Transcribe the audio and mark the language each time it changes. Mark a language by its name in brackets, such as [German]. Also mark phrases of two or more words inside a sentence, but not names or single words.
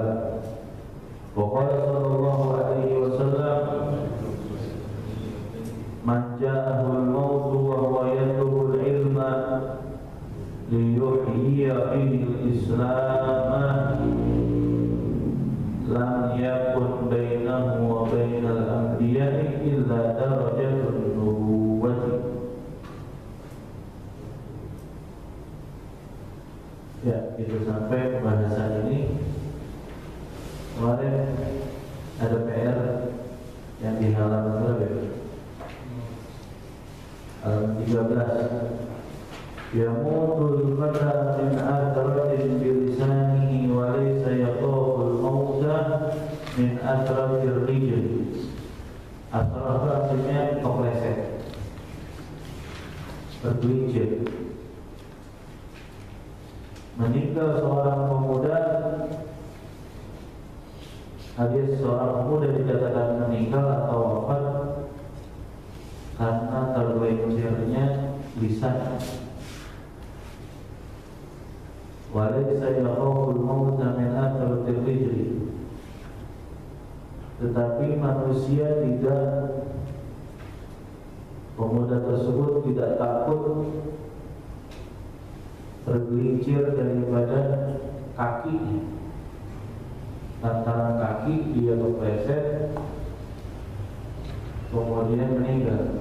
[Arabic] وقال صلى الله عليه وسلم: من جاءه الموت وهو يطلب العلم ليحيي به الإسلام لم يكن بينه وبين الأنبياء إلا درجة النبوة. [Indonesian] Ya, itu sampai pembahasan ini. Kemarin ada PR yang di halaman berapa? Halaman 13. [Arabic] يموت الفتى من عثرة بلسانه وليس يخاف الموت من عثرة الرجل. [Indonesian] Athrat artinya kepleset. meninggal seorang pemuda, hadis seorang pemuda dikatakan meninggal atau wafat karena tergelincirnya lisan. [Arabic] وليس يخاف الموت من عثرة الرجل. [Indonesian] Tetapi manusia tidak, pemuda tersebut tidak takut tergelincir daripada kakinya. Lantaran kaki dia kepleset kemudian meninggal.